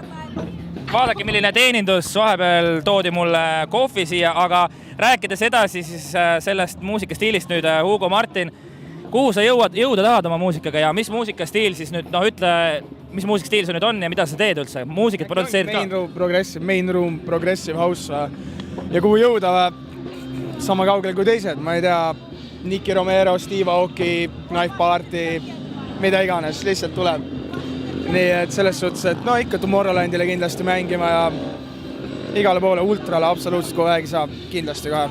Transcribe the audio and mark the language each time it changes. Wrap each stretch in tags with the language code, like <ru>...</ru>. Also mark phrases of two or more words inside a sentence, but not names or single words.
<et>Vaadake, milline teenindus, vahepeal toodi mulle kohvi siia, aga rääkides edasi siis sellest muusikastiilist nüüd, Hugo Martin, kuhu sa jõuda tahad oma muusikaga ja mis muusikastiil siis nüüd, ütle, mis muusikastiil see nüüd on ja mida sa teed üldse? Muusikat produtseerid ka?</et> <en>Main room, progressive house</en> <et>ja kuhu jõuda sama kaugel kui teised, ma ei tea, Nicky Romero, Steve Aoki, Knife Party, mida iganes, lihtsalt tuleb. Nii et selles suhtes, et ikka Tomorrowlandile kindlasti mängima ja igale poole ultrale absoluutselt kogu aeg saab kindlasti kohe.</et>